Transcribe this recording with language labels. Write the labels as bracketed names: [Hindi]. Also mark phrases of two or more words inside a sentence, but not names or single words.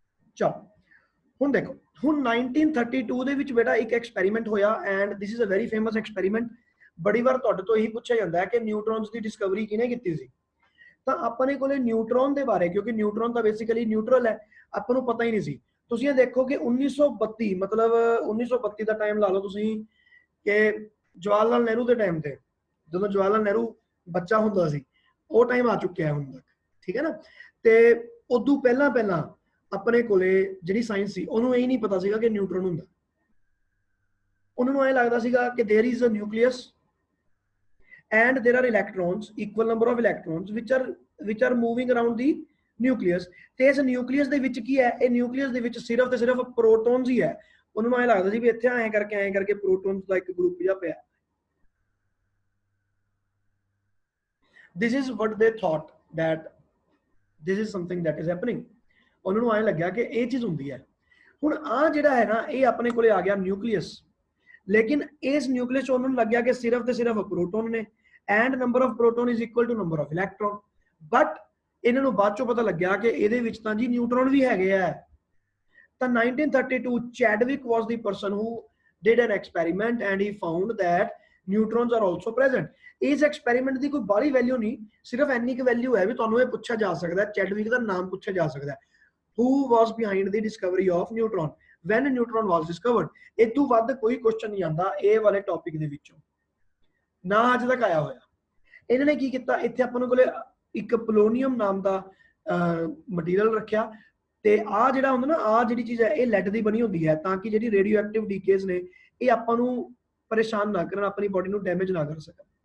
[Punjabi] ਚਲੋ ਹੁਣ ਦੇਖੋ, ਹੁਣ 1932 ਦੇ ਵਿੱਚ ਬੇਟਾ ਏਕ ਐਕਸਪੈਰੀਮੈਂਟ ਹੋਇਆ [English] and this is a very famous experiment. [Punjabi] ਬੜੀ ਬਾਰ ਤੁਹਾਡੇ ਤੋ ਯਹੀ ਪੂਛਾ ਜਾਤਾ ਹੈ ਕਿ ਨਿਊਟ੍ਰੌਨਸ ਕੀ ਡਿਸਕਵਰੀ ਕਿਹਨੇ ਕੀਤੀ ਸੀ। ਤਾਂ ਆਪਣੇ ਕੋਲੇ ਨਿਊਟਰੋਨ ਦੇ ਬਾਰੇ, ਕਿਉਂਕਿ ਨਿਊਟਰੋਨ ਤਾਂ ਬੇਸਿਕਲੀ ਨਿਊਟਰਲ ਹੈ, ਆਪਾਂ ਨੂੰ ਪਤਾ ਹੀ ਨਹੀਂ ਸੀ। ਤੁਸੀਂ ਇਹ ਦੇਖੋ ਕਿ 1932 ਮਤਲਬ 1932 ਦਾ ਟਾਈਮ ਲਾ ਲਓ ਤੁਸੀਂ ਕਿ ਜਵਾਹਰ ਲਾਲ ਨਹਿਰੂ ਦੇ ਟਾਈਮ ਤੇ, ਜਦੋਂ ਜਵਾਹਰ ਲਾਲ ਨਹਿਰੂ ਬੱਚਾ ਹੁੰਦਾ ਸੀ, ਉਹ ਟਾਈਮ ਆ ਚੁੱਕਿਆ ਹੈ ਹੁਣ ਤੱਕ, ਠੀਕ ਹੈ ਨਾ। ਤੇ ਉਦੋਂ ਪਹਿਲਾਂ ਪਹਿਲਾਂ ਆਪਣੇ ਕੋਲੇ ਜਿਹੜੀ ਸਾਇੰਸ ਸੀ ਉਹਨੂੰ ਇਹ ਨਹੀਂ ਪਤਾ ਸੀਗਾ ਕਿ ਨਿਊਟਰੋਨ ਹੁੰਦਾ। ਉਹਨਾਂ ਨੂੰ ਇਹ ਲੱਗਦਾ ਸੀਗਾ ਕਿ [English] there is a nucleus and there are electrons, equal number of electrons which are moving around the nucleus। [Punjabi] ਤੇ ਇਸ ਨਿਊਕਲੀਅਸ ਦੇ ਵਿੱਚ ਕੀ ਹੈ, ਇਹ ਨਿਊਕਲੀਅਸ ਦੇ ਵਿੱਚ ਸਿਰਫ ਤੇ ਸਿਰਫ ਪ੍ਰੋਟੋਨਸ ਹੀ ਹੈ। ਉਹਨਾਂ ਨੂੰ ਐ ਲੱਗਦਾ ਸੀ ਵੀ ਇੱਥੇ ਐਂ ਕਰਕੇ ਪ੍ਰੋਟੋਨਸ ਦਾ ਇੱਕ ਗਰੁੱਪ ਜਿਹਾ ਪਿਆ। [English] this is what they thought that this is something that is happening। [Punjabi] ਉਹਨਾਂ ਨੂੰ ਐ ਲੱਗਿਆ ਕਿ ਇਹ ਚੀਜ਼ ਹੁੰਦੀ ਹੈ। ਹੁਣ ਆ ਜਿਹੜਾ ਹੈ ਨਾ, ਇਹ ਆਪਣੇ ਕੋਲੇ ਆ ਗਿਆ ਨਿਊਕਲੀਅਸ, ਲੇਕਿਨ ਇਸ ਨਿਊਕਲੀਅਸ ਚ ਉਹਨਾਂ ਨੂੰ ਲੱਗਿਆ ਕਿ ਸਿਰਫ ਤੇ ਸਿਰਫ ਪ੍ਰੋਟੋਨ ਨੇ [English] and number of proton is equal to number of electron। [Punjabi] but ਇਹਨਾਂ ਨੂੰ ਬਾਅਦ ਚੋਂ ਪਤਾ ਲੱਗਿਆ ਕਿ ਇਹਦੇ ਵਿੱਚ ਤਾਂ ਜੀ ਨਿਊਟਰੋਨ ਵੀ ਹੈਗੇ ਆ। [English] ਤਾਂ 1932 ਚੈਡਵਿਕ was the person who did an experiment and he found that neutrons are also present। [Punjabi] ਇਸ ਐਕਸਪੈਰੀਮੈਂਟ ਦੀ ਕੋਈ ਬਾਹਲੀ ਵੈਲਿਊ ਨਹੀਂ, ਸਿਰਫ ਇੰਨੀ ਕੁ ਵੈਲਿਊ ਹੈ ਵੀ ਤੁਹਾਨੂੰ ਇਹ ਪੁੱਛਿਆ ਜਾ ਸਕਦਾ, ਚੈਡਵਿਕ ਦਾ ਨਾਮ ਪੁੱਛਿਆ ਜਾ ਸਕਦਾ, [English] who was behind the discovery of neutron, when neutron was discovered। [Punjabi] ਇਹ ਤੋਂ ਵੱਧ ਕੋਈ ਕੁਐਸਚਨ ਨਹੀਂ ਆਉਂਦਾ ਇਹ ਵਾਲੇ ਟੌਪਿਕ ਦੇ ਵਿੱਚੋਂ, ਨਾ ਅੱਜ ਤੱਕ ਆਇਆ ਹੋਇਆ। ਇਹਨਾਂ ਨੇ ਕੀ ਕੀਤਾ, ਇੱਥੇ ਆਪਾਂ ਨੂੰ ਕੋਲੇ ਇੱਕ ਪੋਲੋਨੀਅਮ ਨਾਮ ਦਾ ਮਟੀਰੀਅਲ ਰੱਖਿਆ, ਤੇ ਆ ਜਿਹੜਾ ਹੁੰਦਾ ਨਾ, ਆ ਜਿਹੜੀ ਚੀਜ਼ ਹੈ ਇਹ ਲੈਡ ਦੀ ਬਣੀ ਹੁੰਦੀ ਹੈ, ਤਾਂ ਕਿ ਜਿਹੜੀ ਰੇਡੀਓ ਐਕਟਿਵ ਡੀਕੇਜ਼ ਨੇ ਇਹ ਆਪਾਂ ਨੂੰ ਪਰੇਸ਼ਾਨ ਨਾ ਕਰਨ, ਆਪਣੀ ਬੋਡੀ ਨੂੰ ਡੈਮੇਜ ਨਾ ਕਰ ਸਕਣ।